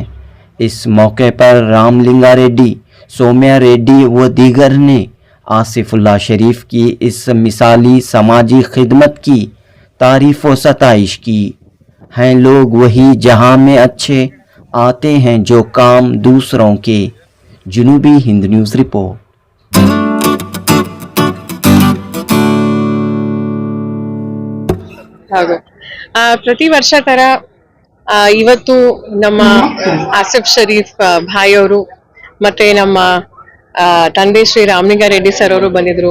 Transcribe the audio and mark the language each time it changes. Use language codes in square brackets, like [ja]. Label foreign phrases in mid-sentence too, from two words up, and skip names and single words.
[ur] اس موقع پر رام لنگا ریڈی، سومیا ریڈی و دیگر نے آصف اللہ شریف کی اس مثالی سماجی خدمت کی تعریف و ستائش کی. ہیں لوگ وہی جہاں میں اچھے، آتے ہیں جو کام دوسروں کے. جنوبی ہند نیوز رپورٹ. [kn] ಹೌದು, ಪ್ರತಿ ವರ್ಷ ತರ ಇವತ್ತು ನಮ್ಮ ಆಸಿಫ್ ಶರೀಫ್ ಭಾಯ್ ಅವರು ಮತ್ತೆ ನಮ್ಮ ತಂದೆ ಶ್ರೀ ರಾಮಲಿಂಗ ರೆಡ್ಡಿ ಸರ್ ಅವರು ಬಂದಿದ್ರು.